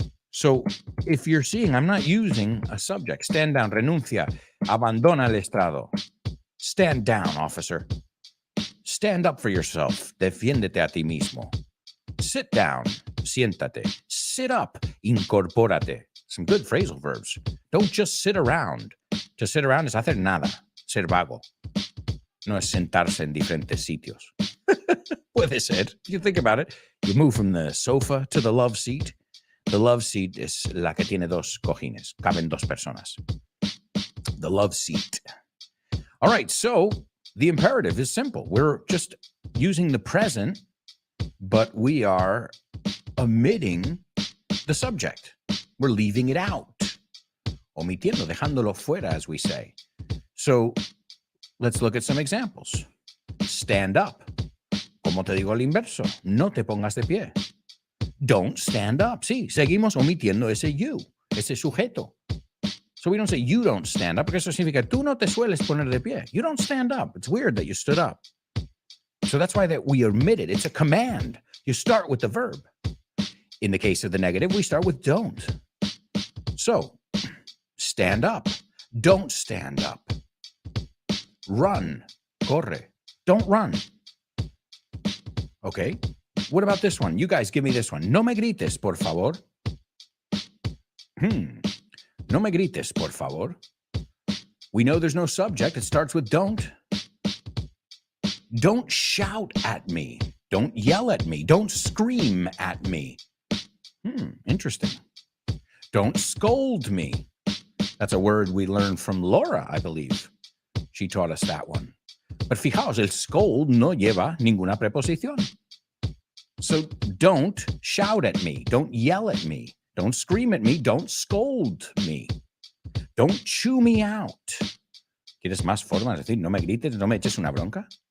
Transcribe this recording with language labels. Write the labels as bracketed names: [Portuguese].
[English] So if you're seeing, I'm not using a subject. Stand down, [Spanish] renuncia, abandona el estrado. [English] Stand down, officer. Stand up for yourself. [Spanish] Defiéndete a ti mismo. [English] Sit down, [Spanish] siéntate. [English] Sit up, [Spanish] incorpórate. [English] Some good phrasal verbs. Don't just sit around. To sit around [Spanish] es hacer nada. Ser vago. No es sentarse en diferentes sitios. Puede ser. [English] If you think about it, you move from the sofa to the love seat. The love seat [Spanish] es la que tiene dos cojines. Caben dos personas. [English] The love seat. All right, so the imperative is simple. We're just using the present, but we are omitting the subject. We're leaving it out. [Spanish] Omitiendo, dejándolo fuera, [English] as we say. So let's look at some examples. Stand up. [Spanish] Como te digo al inverso, no te pongas de pie. [English] Don't stand up. [Spanish] Sí, seguimos omitiendo ese you, ese sujeto. [English] So we don't say you don't stand up, [Spanish] porque eso significa tú no te sueles poner de pie. [English] You don't stand up. It's weird that you stood up. So that's why that we omit it. It's a command. You start with the verb. In the case of the negative, we start with don't. So, stand up. Don't stand up. Run. [Spanish] Corre. [English] Don't run. Okay. What about this one? You guys give me this one. [Spanish] No me grites, por favor. No me grites, por favor. [English] We know there's no subject. It starts with don't. Don't shout at me. Don't yell at me. Don't scream at me. Interesting. Don't scold me. That's a word we learned from Laura, I believe. She taught us that one. [Spanish] But fijaos, el scold no lleva ninguna preposición. So don't shout at me. Don't yell at me. Don't scream at me. Don't scold me. Don't chew me out. ¿Quieres más formas de decir no me grites, no me eches una bronca?